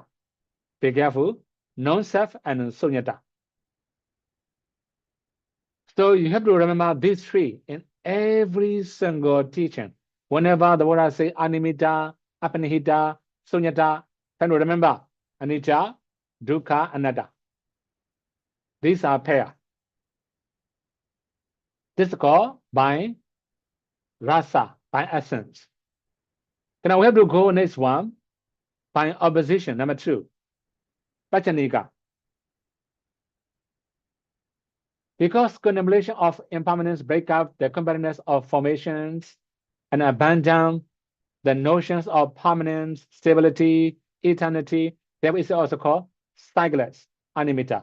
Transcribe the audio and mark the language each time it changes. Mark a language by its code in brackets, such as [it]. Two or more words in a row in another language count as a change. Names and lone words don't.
[en] Be careful, non-self and sunyata. So you have to remember these 3 in every single teaching. Whenever the Buddha say [pi] animita, apanihita, sunyata, [en] try to remember [pi] anicca, dukkha, anatta. [en] These are pair. This is called by rasa, by essence. Now we have to go next one, by opposition, number 2, pachanika. Because contemplation of impermanence break up the compactness of formations and abandon the notions of permanence, stability, eternity, that is also called cycleless, animita.